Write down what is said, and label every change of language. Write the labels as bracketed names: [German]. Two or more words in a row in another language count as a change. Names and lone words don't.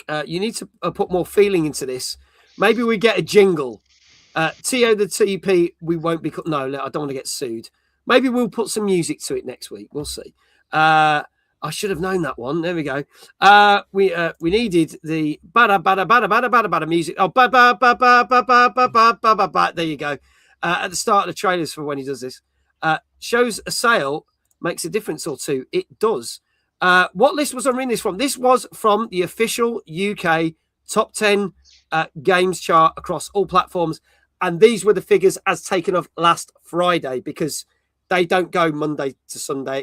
[English] You need to put more feeling into this. Maybe we get a jingle. TO the TP, we won't be... No, I don't want to get sued. Maybe we'll put some music to it next week. We'll see. I should have known that one. There we go. We needed the bada bada bada bada bada bada music. Oh, ba ba ba ba ba ba ba ba ba ba ba. There you go. At the start of the trailers for when he does this. Shows a sale makes a difference or two. It does. What list was I reading this from? This was from the official UK top 10 games chart across all platforms. And these were the figures as taken of last Friday, because they don't go Monday to Sunday.